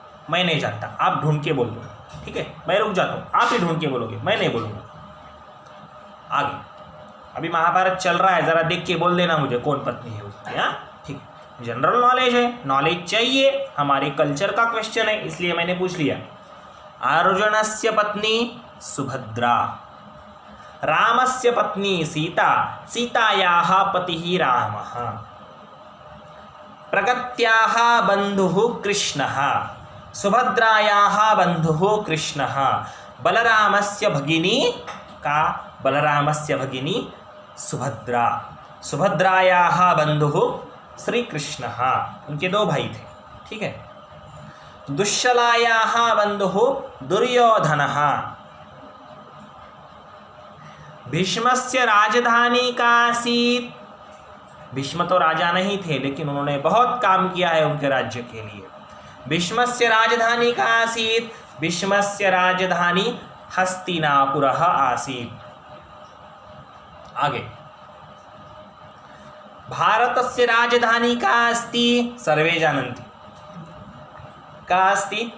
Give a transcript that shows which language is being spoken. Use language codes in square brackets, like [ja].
[hi] मैं नहीं जानता, आप ढूंढ के बोल दो, ठीक है? मैं रुक जाता हूँ, आप ही ढूंढ के बोलोगे, मैं नहीं बोलूँगा। आगे, अभी महाभारत चल रहा है, ज़रा देख के बोल देना मुझे कौन पत्नी है उसकी। हाँ, ठीक है, जनरल नॉलेज है, नॉलेज चाहिए, हमारे कल्चर का क्वेश्चन है, इसलिए मैंने पूछ लिया। [sa] अर्जुनस्य पत्नी सुभद्रा, रामस्य पत्नी सीता, सीतायाः पतिः रामः, प्रगत्याः बन्धुः कृष्णः, सुभद्रायाः बन्धुः कृष्णः, बलरामस्य भगिनी का, बलरामस्य भगिनी सुभद्रा, सुभद्रायाः बन्धुः श्री कृष्णः, [hi] उनके दो भाई थे, ठीक है? [sa] दुश्शलायाः बन्धुः दुर्योधनः, भीष्मस्य राजधानी का आसीत्, [hi] भीष्म तो राजा नहीं थे लेकिन उन्होंने बहुत काम किया है उनके राज्य के लिए। [sa] भीष्मस्य राजधानी का आसीत्, भीष्मस्य राजधानी हस्तिनापुरः आसीत्। आगे, भारतस्य राजधानी का अस्ति, सर्वे जानन्ति, का अस्ति?